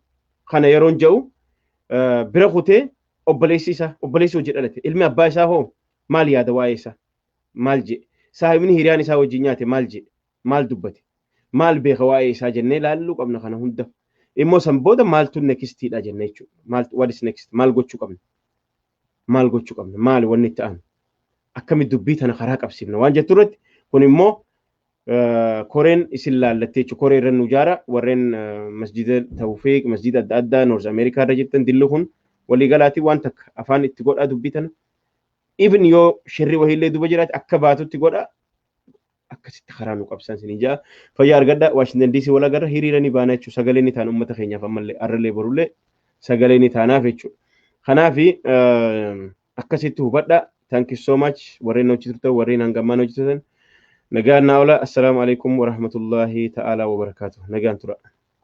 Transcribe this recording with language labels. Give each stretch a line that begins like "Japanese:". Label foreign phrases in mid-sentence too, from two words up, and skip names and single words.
Oromo: Kana yeroon jedhu bira kutee obboleessi hojii dhalate ilmi abbaa isaa hoo maal yaada waa'ee isaa maal jedhe saahibni hiriyaan isaa wajjin nyaate maal jedhe maal dubbate maal beeka waa'ee isaa jennee laalluu qabna kana hunda immoo san booda maaltu nextiidha jennee jechuudha.
English: What is next
Oromo: maal gochuu qabna maal wanni itti aanu akkamitti dubbii tana karaa qabsiifna waan jettu irratti kun immoo koreen isin laallattee jechuudha. Koree irra nu jaara warreen masjida Tawfiiq masjida adda addaa North America irra jirtan dillu kun waliigalaatii waan takka afaan itti godhaa dubbii tana even yoo shirri wahiillee duba jiraate akka baatutti godhaa akkasitti karaa nu qabsan isin jaa fayyaa argadhaa Washington DC wal agarra hiriira ni baana jechuudha. Sagalee ni taana uummata keenyaaf ammallee arralee borullee sagalee ni taanaaf jechuudha. Kanaafi akkasitti hubadhaa.
English: Thank you so much
Oromo: warreen hojii turtan warreen hangammaan hojii turtan nagaan naa oolaa.
Arabic: السلام عليكم ورحمة الله تعالى وبركاته.
Oromo: Nagaan tura.